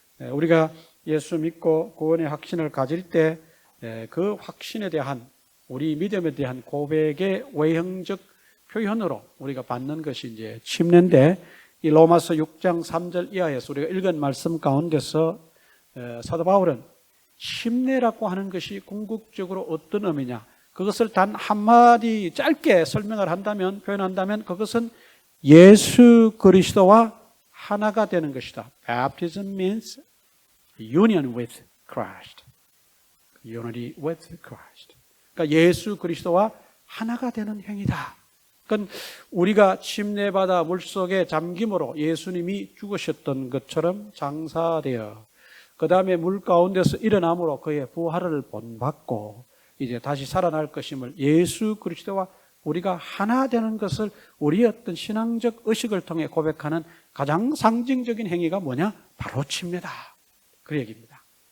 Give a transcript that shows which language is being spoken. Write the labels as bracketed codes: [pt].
[ko] 우리가 예수 믿고 구원의 확신을 가질 때 그 확신에 대한 우리 믿음에 대한 고백의 외형적 표현으로 우리가 받는 것이 이제 침례인데 이 로마서 6장 3절 이하에서 우리가 읽은 말씀 가운데서 사도 바울은 침례라고 하는 것이 궁극적으로 어떤 의미냐 그것을 단 한마디 짧게 설명을 한다면 표현한다면 그것은 예수 그리스도와 하나가 되는 것이다. [en] Baptism means union with Christ. Unity with Christ. [ko] 그러니까 예수 그리스도와 하나가 되는 행위다. 그러니까 우리가 침례받아 물속에 잠김으로 예수님이 죽으셨던 것처럼 장사되어 그 다음에 물 가운데서 일어남으로 그의 부활을 본받고 이제 다시 살아날 것임을 예수 그리스도와 우리가 하나 되는 것을 우리의 어떤 신앙적 의식을 통해 고백하는 가장 상징적인 행위가 뭐냐? 바로 침례다. 그 얘기입니다.